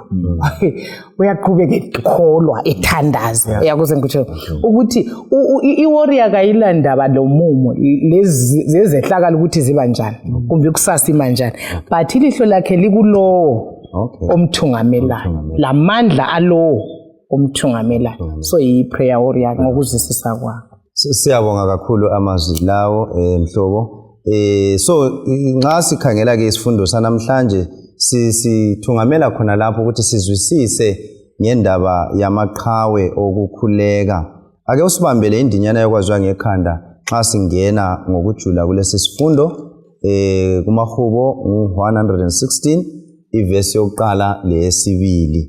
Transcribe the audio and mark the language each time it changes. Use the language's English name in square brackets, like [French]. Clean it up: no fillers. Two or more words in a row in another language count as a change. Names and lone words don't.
[North Ndebele] Uyaqhubeka ekholwa ethandaze. Uyakuze ngikutsho ukuthi i-warrior kayilandaba lomumo lezi zezehlakala ukuthi ziba njani kumbe kusasa imanjani, but ilihlo lakhe likulowo omthungamelayo, lamandla alowo omthungamelayo. So i-prayer warrior ngokuzwisisa kwakho. Siyabonga kakhulu amazwi lawo mhlobo. So nxa sikhangela ke isifundo sanamhlanje sithungamela khona lapho ukuthi sizwisise ngendaba yamaqhawe okukhuleka. Ake usibambele indinyana yokwaziwa ngekhanda nxa singena ngokujula kulesi sifundo kumahubo 116 ivesi yokuqala leyesibili.